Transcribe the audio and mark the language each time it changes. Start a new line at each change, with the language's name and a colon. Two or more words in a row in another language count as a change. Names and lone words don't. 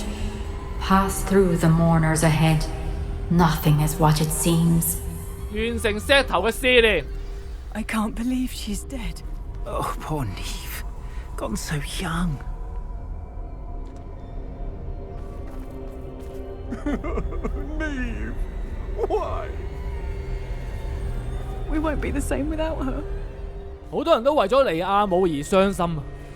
English: Pass through the mourners ahead. Nothing is what it seems.
Cantonese: 完成石頭嘅試煉。
English: I can't believe she's dead. Oh, poor Neve. Gone so young. Neve! Why? We won't be the same without her.
Cantonese: 好多人都為咗尼亞姆而傷心啊！